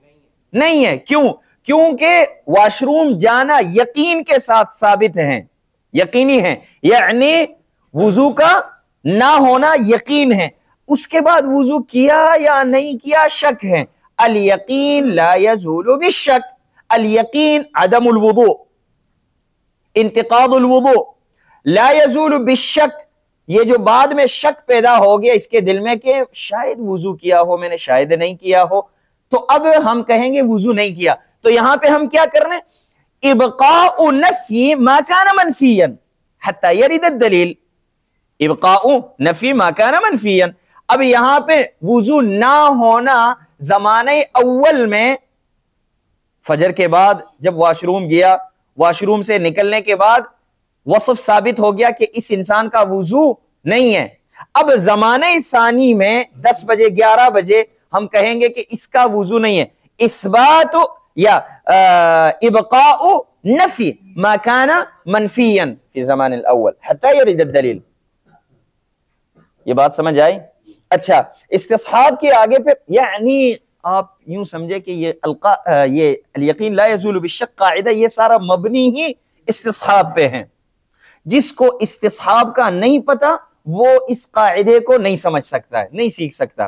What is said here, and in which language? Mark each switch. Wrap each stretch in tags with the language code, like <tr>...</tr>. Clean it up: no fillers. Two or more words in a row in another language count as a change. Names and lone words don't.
<ur>نہیں ہے۔ کیوں؟ کیونکہ</ur> <en>wash room</en> <ur>جانا یقین کے ساتھ ثابت ہے، یقینی ہے، یعنی وضو کا نہ ہونا یقین ہے۔ اس کے بعد وضو کیا یا نہیں کیا شک ہے۔</ur> <ar>الیقین لا یزول بالشک، الیقین عدم الوضوء، انتقاض الوضوء، لا یزول بالشک،</ar> <ur>یہ جو بعد میں شک پیدا ہو گیا اس کے دل میں کہ شاید وضو کیا ہو میں نے، شاید نہیں کیا ہو، تو اب ہم کہیں گے وضو نہیں کیا۔ تو یہاں پہ ہم کیا کر رہے ہیں؟</ur> <ar>ابقاء نفی ما کان منفیا حتی یرد الدلیل، ابقاء نفی ما کان منفیا۔</ar> <ur>اب یہاں پہ وضو نہ ہونا زمانہ اول میں، فجر کے بعد جب</ur> <en>wash room</en> <ur>گیا،</ur> <en>wash room</en> <ur>سے نکلنے کے بعد وصف ثابت ہو گیا کہ اس انسان کا وضو نہیں ہے۔ اب زمانہ ثانی میں 10 بجے 11 بجے ہم کہیں گے کہ اس کا وضو نہیں ہے۔</ur> <ar>اثبات یا ابقاء نفی ما کان منفیا فی زمان الاول حتی یرد الدلیل۔</ar> <ur>یہ بات سمجھ آئی؟ اچھا، استصحاب کے آگے پہ یعنی آپ یوں سمجھے کہ یہ</ur> <ar>الیقین لا یزول بالشک</ar> <ur>قاعدہ یہ سارا مبنی ہی استصحاب پہ ہیں۔ جس کو استصحاب کا نہیں پتا وہ اس قاعدے کو نہیں سمجھ سکتا ہے، نہیں سیکھ سکتا۔</ur>